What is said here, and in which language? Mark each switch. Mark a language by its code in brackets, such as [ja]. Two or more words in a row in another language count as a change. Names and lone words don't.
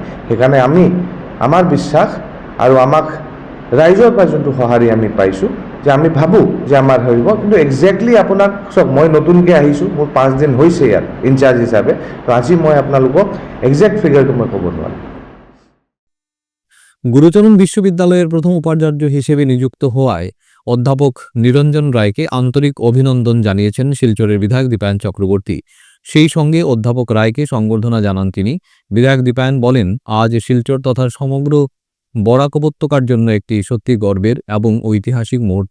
[as] সেইকাৰণে আমাৰ বিশ্বাস আৰু আমাক ৰাইজৰ পৰা যোনটো সঁহাৰি আমি পাইছোঁ যে আমি ভাবোঁ যে আমাৰ হ'ব। কিন্তু একজেক্টলি আপোনাক চাওক, মই নতুনকৈ আহিছোঁ, মোৰ 5 দিন হৈছে ইয়াত ইনচাৰ্জ হিচাপে, তো আজি মই আপোনালোকক একজেক্ট ফিগাৰটো মই ক'ব নোৱাৰিম। [bn] গুরুচরণ বিশ্ববিদ্যালয়ের প্রথম উপাচার্য হিসেবে নিযুক্ত হওয়ায় অধ্যাপক নিরঞ্জন রায়কে আন্তরিক অভিনন্দন জানিয়েছেন শিলচরের বিধায়ক দীপায়ন চক্রবর্তী। সেই সঙ্গে অধ্যাপক রায়কে সংবর্ধনা জানান তিনি। বিধায়ক দীপায়ন বলেন, আজ শিলচর তথা সমগ্র বরাক উপত্যকার জন্য একটি সত্যি গর্বের এবং ঐতিহাসিক মুহূর্ত।